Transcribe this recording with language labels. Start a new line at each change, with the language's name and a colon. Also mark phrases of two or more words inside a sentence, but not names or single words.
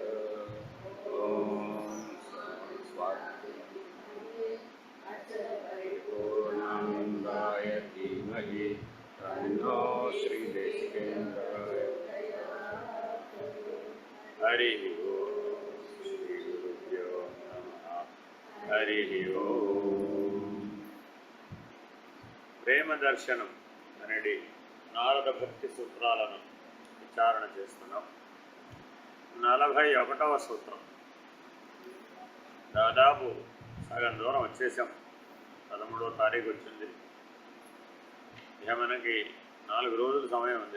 Sanskrit: ॐ पूर्णानन्दाय धीमहि तन्नो श्रीदेशिकेन्द्राय। हरिः ओम् श्रीगुरुभ्यो नमः। हरिः ओम्।
Telugu: ప్రేమ దర్శనం అనేది నారద భక్తి సూత్రాలను విచారణ చేస్తున్నాం. 41వ సూత్రం. దాదాపు సగం దూరం వచ్చేసాం. 13వ తారీఖు వచ్చింది. ఇక మనకి 4 రోజుల సమయం ఉంది.